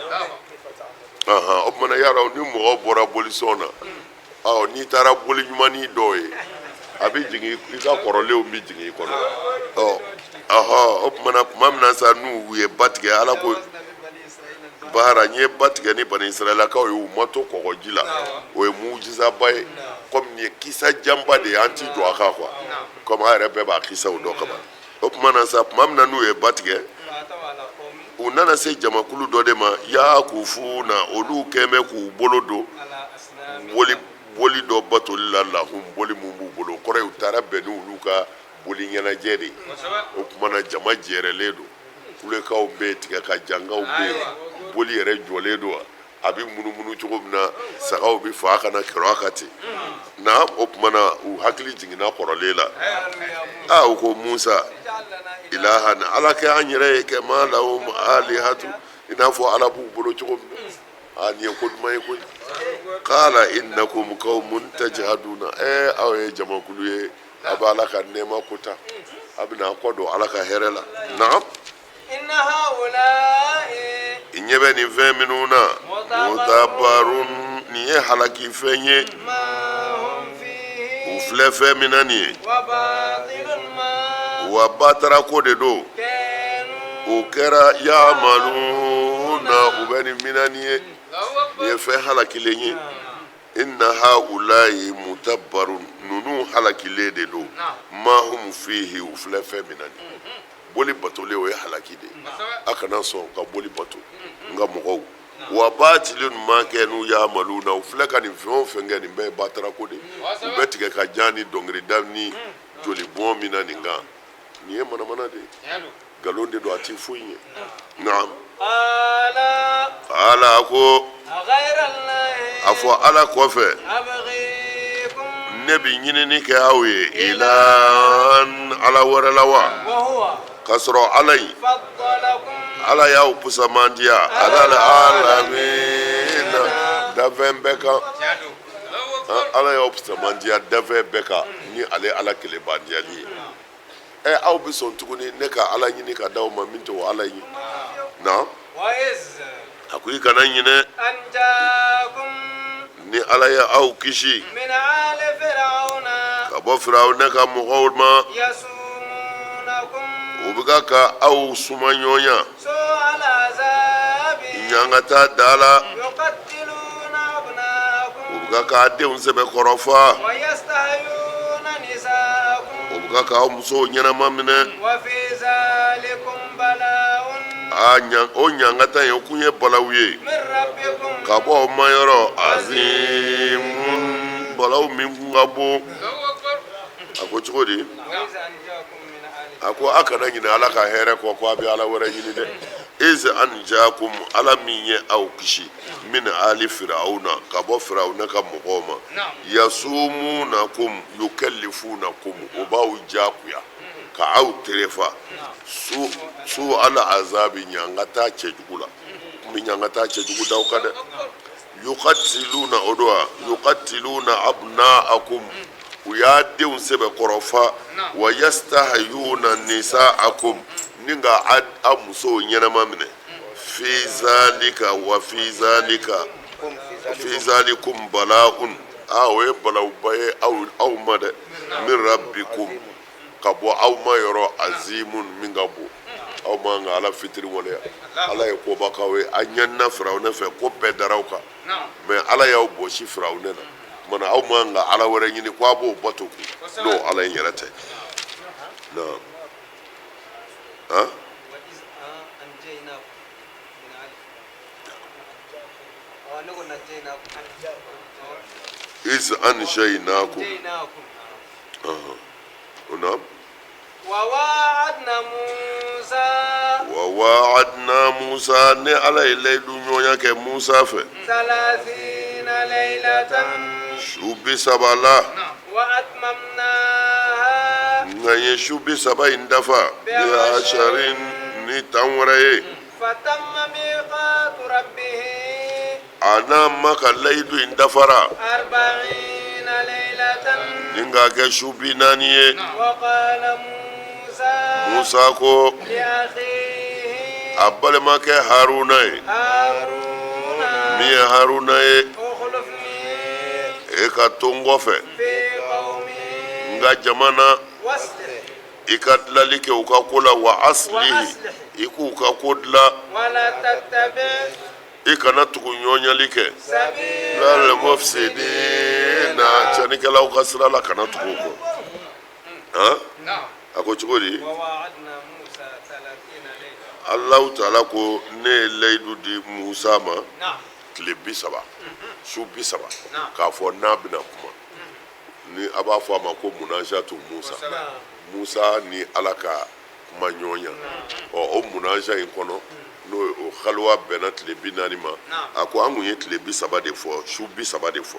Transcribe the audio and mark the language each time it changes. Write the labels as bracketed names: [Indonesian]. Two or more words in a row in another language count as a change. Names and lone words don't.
[Bambara] o tumana yara ni mɔgɔ bɔra bolisɔn na n'i taara boli ɲumanin dɔw ye a bɛ jigin i ka kɔrɔlenw bɛ jigin i kɔnɔ o tumana tuma min na sa n'u ye ba tigɛ ala ko baara n ye ba tigɛ ni bani israɛlakaw ye u ma to kɔgɔji la o ye mujizaba ye komi nin ye kisa janba de ye an ti jɔ a kan quoi komi an yɛrɛ bɛɛ b'a kisaw dɔn kaban o tuma na sa tuma min na n'u ye ba tigɛ [Arabic] فأتوا على قوم [Bambara] u nana se jamakulu dɔ de ma ya'kufuna olu kɛn bɛ k'u bolo don [Arabic] على أصنام [Bambara] boli dɔ batoli la lahum boli mun b'u bolo o kɔrɔ ye u taara bɛn n'olu ka boli ɲɛnajɛ de ye o kumana jama jɛrɛlen don kulekaw bɛ yen tigɛ ka jangaw bɛ yen boli yɛrɛ jɔlen don a bɛ munumunu cogo min na sagaw bɛ fa kana kɛrɛ a ka ten na o kumana u hakili jiginna kɔrɔlen la u ko musa [Arabic] اجعل لنا إلها [Bambara] ilahan ala kɛ an yɛrɛ ye kɛ [Arabic] ما لهم آلهة [Bambara] i n'a fɔ ala b'u bolo cogo min na nin ye ko duman ye koyi [Arabic] قال إنكم قوم تجهلون [Bambara] aw ye jamakulu ye a bɛ ala ka nɛɛma kota a bɛna kɔ don ala ka hɛrɛ la naam [Arabic] إن هؤلاء [Bambara] i ɲɛ bɛ nin fɛn minnu na mutabarun nin ye halaki fɛn ye [Arabic] ما هم [Bambara] filɛ fɛn min na nin ye [Arabic] وباطل ما [Bambara] wa batara ko de don [Arabic] كانوا [Bambara] o kɛra yamaluna u bɛ nin mina nin ye nin ye fɛn halakilen ye [Arabic] إن هؤلاء متبر [Bambara] ninnu halakilen de don [Arabic] ما هم فيه [Bambara] u filɛ fɛn min na nin ye boli batolen o ye halaki de ye a kana sɔn ka boli bato n ka mɔgɔw [Arabic] وباطل ما كانوا يعملون [Bambara] u filɛ ka nin fɛn o fɛn kɛ nin bɛɛ ye batara ko de u bɛ tigɛ ka jan ni dɔnkilida ni joli bɔn min na nin kan nin ye manamana de ye nkalon de don a ti foyi ye naam ala a ko [Arabic] غير الله [Bambara] a fɔ ala kɔfɛ [Arabic] أبغيكم [Bambara] ne bi ɲinini kɛ aw ye ilan ala wɛrɛ la wa [Arabic] وهو [Bambara] k'a sɔrɔ ala in [Arabic] فضلكم [Bambara] ala y'aw pusamandiya [Arabic] على العالمين [Bambara] dafɛn bɛɛ kan ala y'aw pusamandiya dafɛn bɛɛ kan ni ale ala kelebandiyali ye aw bɛ sɔn tuguni ne ka ala ɲini ka d'aw ma min tɛ o ala ye na [Arabic] وإذ [Bambara] a ko i kana ɲinɛ [Arabic] أنجاكم [Bambara] ni ala ye aw kisi [Arabic] من آل فرعون [Bambara] ka bɔ firawuna ka mɔgɔw ma [Arabic] يسومونكم [Bambara] u bɛ ka aw suma ɲɔgɔnya [Arabic] سوء العذاب [Bambara] ɲangata da la [Arabic] يقتلون [Bambara] u [Arabic] أبناءكم [Bambara] bɛ k'a denw sɛbɛkɔrɔfa [Arabic] ويستحيون نساءكم [Bambara] u bɛ k'aw musow ɲɛnama minɛ [Arabic] وفي ذلكم بلاء [Bambara] o ɲangata in o kun ye balaw ye [Arabic] من ربكم [Bambara] ka bɔ aw ma yɔrɔ azimun balaw min kun ka bon a ko cogo di [Arabic] وإذ أنجاكم من آل [Bambara] a ko a kana ɲinɛ ala ka hɛrɛ kɔ ko a bɛ ala wɛrɛ ɲini dɛ [Arabic] إذ أنجاكم [Bambara] ala min ye aw kisi [Arabic] من آل فرعون [Bambara] ka bɔ firawuna ka mɔgɔw ma yasumunakum yukallifunakum o b'aw jakuya ka aw terefa [Arabic] سوء العذاب [Bambara] ɲangata cɛjugu la n bɛ ɲangata cɛjugu d'aw kan dɛ yuqatiluna o don [Arabic] ويقتلون أبناءكم [Bambara] u y'a denw sɛbɛkɔrɔfa [Arabic] ويستحيون نساءكم [Bambara] ni ka a musow ɲɛnama minɛ [Arabic] في ذلك وفي ذلكم بلاء [Bambara] o ye balawuba ye aw ma dɛ [Arabic] من ربكم [Bambara] ka bɔ aw ma yɔrɔ azimun min ka bon aw ma kan ka ala fitiri waleya ala ye kobakaw ye a ɲɛnina firawuna fɛ ko bɛɛ daraw kan mɛ ala y'aw bɔsi firawuna na mana aw ma kan ka ala wɛrɛ ɲini ko a b'o bato kun n'o ala in yɛrɛ tɛ naam han [Arabic] وإذ أنجيناكم من آل فرعون نقول نجيناكم إذ أنجيناكم نجيناكم [Bambara] naam [Arabic] وواعدنا موسى وواعدنا موسى [Bambara] ne ala ye layidu ɲɔgɔnya kɛ musa fɛ [Arabic] 30 ليلة [Bambara] su bi saba la [Arabic] وأتممناها [Bambara] nka n ye su bi saba in dafa bi asharin ni tan wɛrɛ ye [Arabic] فتم ميقات ربه [Bambara] a n'a ma ka layidu in dafara [Arabic] 40 ليلة [Bambara] ni k'a kɛ su bi naani ye [Arabic] وقال موسى [Bambara] musa ko [Arabic] لأخيه [Bambara] a balimakɛ haruna ye [Arabic] هارون [Bambara] min ye haruna ye [Arabic] اخلفني [Bambara] e ka to n kɔfɛ [Arabic] في قومي [Bambara] n ka jamana [Arabic] واصلح [Bambara] i ka dilali kɛ u ka ko la [Arabic] وأصلح [Bambara] i k'u ka ko dila [Arabic] ولا تتبع [Bambara] i kana tugu ɲɔgɔnyali kɛ [Arabic] سبيل المفسدين [Bambara] cɛnikɛlaw ka sira la kana tugu o kɔ han a ko cogo di [Arabic] وواعدنا موسى 30 ليلة الله تعالى [Bambara] ko ne ye layidu di musa ma [Arabic] نعم [Bambara] tile 30 su 30 Naam. k'a fɔ n'a bɛna kuma ni a b'a fɔ a ma ko [Arabic] مناجاة موسى [Bambara] musa ni ala ka kuma ɲɔgɔnya o munaja in kɔnɔ n'o ye o haliwa bɛnna tile 40 ma a ko an kun ye tile 30 de fɔ su 30 de fɔ